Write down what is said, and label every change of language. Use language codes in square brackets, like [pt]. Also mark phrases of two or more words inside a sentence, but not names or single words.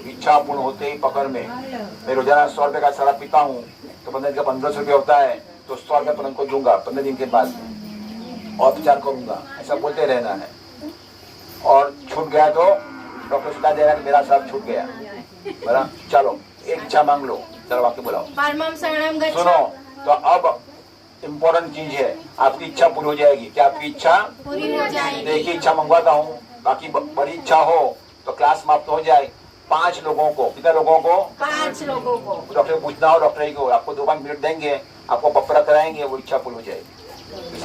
[hi] इच्छा पूर्ण होते ही पकड़ में। मैं रोजाना 100 रुपये का शराब पीता हूँ तो 15 दिन का 1500 रुपये होता है, तो 100 रुपये पर को दूंगा 15 दिन के बाद, और विचार करूंगा। ऐसा बोलते रहना है। और छूट गया तो डॉक्टर बता देगा कि मेरा शराब छूट गया। बराबर। चलो, एक इच्छा मांग लो। चलो, वाक्य बुलाओ। [sa] परमं शरणं गच्छामि। [hi] सुनो, तो अब इम्पोर्टेंट चीज है, आपकी इच्छा पूरी हो जाएगी। क्या आपकी इच्छा पूरी हो जाएगी? एक ही इच्छा मंगवाता हूँ, बाकी बड़ी इच्छा हो तो क्लास समाप्त हो जाए। 5 लोगों को, कितने लोगों को? 5 लोगों को। डॉक्टर को पूछना हो, डॉक्टर को आपको 2-5 मिनट देंगे, आपको पत्र कराएंगे, वो इच्छा पूरी हो जाएगी।